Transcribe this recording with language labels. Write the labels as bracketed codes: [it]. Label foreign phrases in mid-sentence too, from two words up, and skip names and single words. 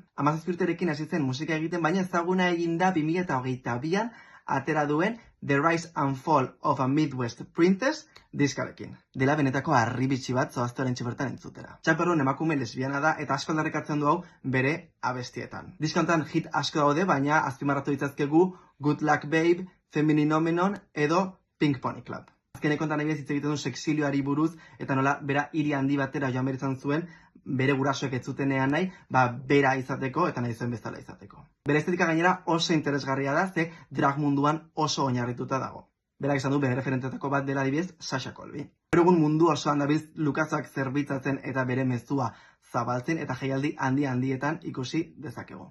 [eu] 17 urterekin hasi zen musika egiten, baina ezaguna egin da 2022an atera duen The Rise and Fall of a Midwest Princess diskarekin. Dela benetako harribitxi bat zoaztoren bertan entzutera. Chappell Roan emakume lesbiana da eta asko aldarrikatzen du hau bere abestietan. Diska honetan hit asko daude, baina azpimarratu ditzazkegu Good Luck Babe, Feminine Phenomenon edo Pink Pony Club. Azkeneko honetan nahi hitz egiten du sexilioari buruz eta nola bera hiri handi batera joan behar izan zuen bere gurasoek ez zutenean nahi, bera izateko eta nahi zuen bezala izateko. Bere estetika gainera oso interesgarria da, ze drag munduan oso oinarrituta dago. Berak esan du bere referentetako bat dela adibidez Sasha Colby. Gaur egun mundu osoan dabiltz Lukasak zerbitzatzen eta bere mezua zabaltzen eta jaialdi handietan ikusi dezakegu.